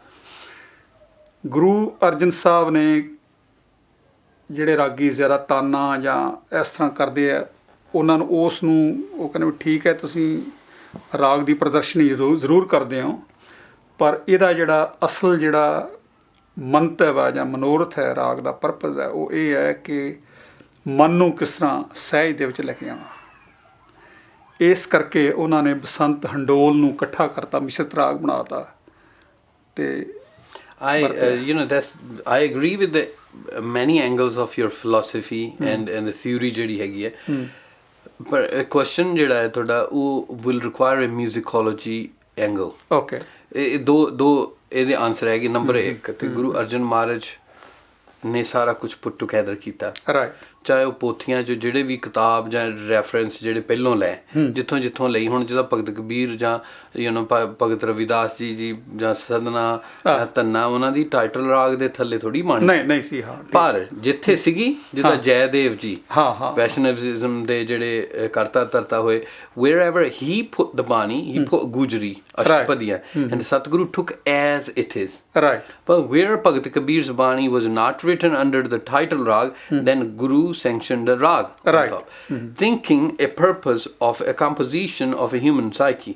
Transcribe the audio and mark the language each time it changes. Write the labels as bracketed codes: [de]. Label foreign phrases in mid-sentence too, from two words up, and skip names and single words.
[pa] ਗੁਰੂ ਅਰਜਨ ਸਾਹਿਬ ਨੇ ਜਿਹੜੇ ਰਾਗੀ ਜ਼ਿਆਦਾ ਤਾਨਾ ਜਾਂ ਇਸ ਤਰ੍ਹਾਂ ਕਰਦੇ ਆ, ਉਹਨਾਂ ਨੂੰ ਉਸ ਨੂੰ ਉਹ ਕਹਿੰਦੇ ਵੀ ਠੀਕ ਹੈ ਤੁਸੀਂ ਰਾਗ ਦੀ ਪ੍ਰਦਰਸ਼ਨੀ ਜ਼ਰੂਰ ਕਰਦੇ ਹੋ, ਪਰ ਇਹਦਾ ਜਿਹੜਾ ਅਸਲ ਜਿਹੜਾ ਮੰਤਵ ਹੈ ਜਾਂ ਮਨੋਰਥ ਹੈ, ਰਾਗ ਦਾ ਪਰਪਜ਼ ਹੈ, ਉਹ ਇਹ ਹੈ ਕਿ ਮਨ ਨੂੰ ਕਿਸ ਤਰ੍ਹਾਂ ਸਹਿਜ ਦੇ ਵਿੱਚ ਲੈ ਕੇ ਆਉਣਾ। ਇਸ ਕਰਕੇ ਉਹਨਾਂ ਨੇ ਬਸੰਤ ਹੰਡੋਲ ਨੂੰ ਇਕੱਠਾ ਕਰਤਾ, ਮਿਸ਼ਰਤ ਰਾਗ ਬਣਾਤਾ। ਅਤੇ [en] I agree with the many angles of your philosophy and the theory [pa] ਜਿਹੜੀ ਹੈਗੀ ਹੈ, ਪਰ [en] question [pa] ਜਿਹੜਾ ਹੈ ਤੁਹਾਡਾ ਉਹ [en] will require a musicology angle. Okay. [pa] ਇਹ ਦੋ ਇਹਦੇ ਆਨਸਰ ਹੈਗੇ। ਨੰਬਰ 1 ਤੇ ਗੁਰੂ ਅਰਜਨ ਮਹਾਰਾਜ ਨੇ ਸਾਰਾ ਕੁਝ [en] put together [pa] ਕੀਤਾ, ਰਾਈਟ, ਚਾਹੇ ਉਹ ਪੋਥੀਆਂ 'ਚ ਜਿਹੜੇ ਵੀ ਕਿਤਾਬ ਜਾਂ ਰੈਫਰੈਂਸ ਜਿਹੜੇ ਪਹਿਲੋਂ ਲੈ ਜਿੱਥੋਂ ਲਈ, ਹੁਣ ਜਿਹਦਾ ਭਗਤ ਕਬੀਰ ਜਾਂ ਭਗਤ ਰਵਿਦਾਸ ਜੀ ਜਾਂ ਸਦਨਾ ਧੰਨਾ, ਉਹਨਾਂ ਦੀ ਟਾਈਟਲ ਰਾਗ ਦੇ ਥੱਲੇ ਥੋੜੀ ਬਣੀ ਨਹੀਂ ਸੀ, ਹਾਂ, ਪਰ ਜਿੱਥੇ ਸੀਗੀ ਜਿੱਦਾਂ ਜੈਦੇਵ ਜੀ ਵੈਸ਼ਨਵਿਜ਼ਮ ਦੇ ਜਿਹੜੇ ਕਰਤਾ ਧਰਤਾ ਹੋਏ, [en] wherever he put the bani, he put Gujari, Ashtapadiya, and Satguru took as it is. Right. But where Bhagat Kabir's bani was not written under the title rag, then Guru sanctioned the rag. Right. Thinking a purpose of a composition of a human psyche.